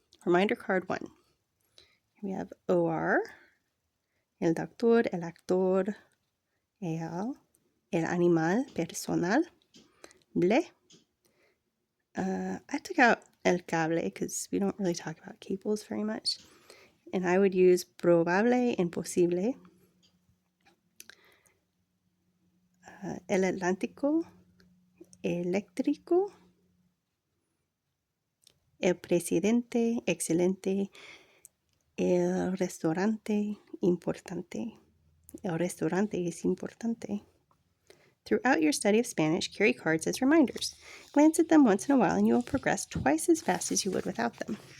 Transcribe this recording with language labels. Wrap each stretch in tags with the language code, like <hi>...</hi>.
<en>Reminder card 1. We have OR, el doctor, el actor, el animal, personal, ble. I took out el cable because we don't really talk about cables very much. And I would use probable and posible.</en> <es>El Atlántico, eléctrico, el presidente, excelente, el restaurante, importante. El restaurante es importante.</es> <en>Throughout your study of Spanish, carry cards as reminders. Glance at them once in a while and you will progress twice as fast as you would without them.</en>